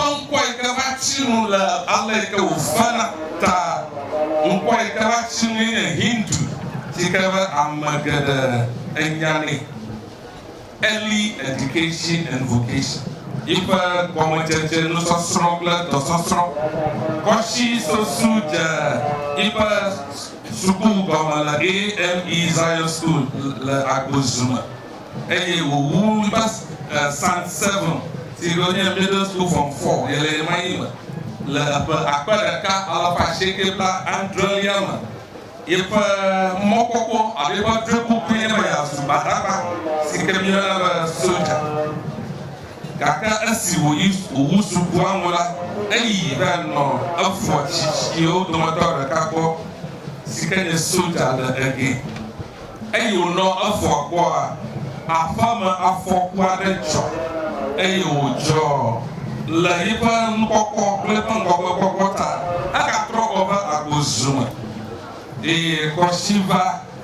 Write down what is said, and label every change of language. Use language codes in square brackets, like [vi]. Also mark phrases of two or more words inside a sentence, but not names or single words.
[ee] ŋkɔ yi ke va tsi nu le ale yi ke wòfena ta ŋkɔ yi ke va tsi nu nye Hindu si ke be ame geɖe enyanɛ Early Education and Vocation yiƒe gɔmedzedze nusɔsrɔ̃ kple dɔsɔsrɔ̃ Kɔtsi Sosu dze yiƒe suku gɔme le AME Zion School le Agbozume eye wòwu yiƒe St. 7 si nye [en] middle school from 4 [ee] yele ma yi me le ƒe akpe ɖeka alafa asieke kple adrelia me yiƒe mɔkpɔkpɔ alo yiƒe drekuku nye be yeazu gbadagba si ke mieyɔna be soja gake esi wòwu sukua ŋu la eyi va nɔ efɔ tsitsiwo dometɔ ɖeka gbɔ si ke nye soja le ege eye wònɔ efɔ gbɔa aƒeme afɔku aɖe dzɔ eye wòdzɔ le yiƒe nukɔkɔ kple yiƒe ŋgɔgbekpɔkpɔ ta egatrɔ gbɔ va Agbozume eye Kɔtsi va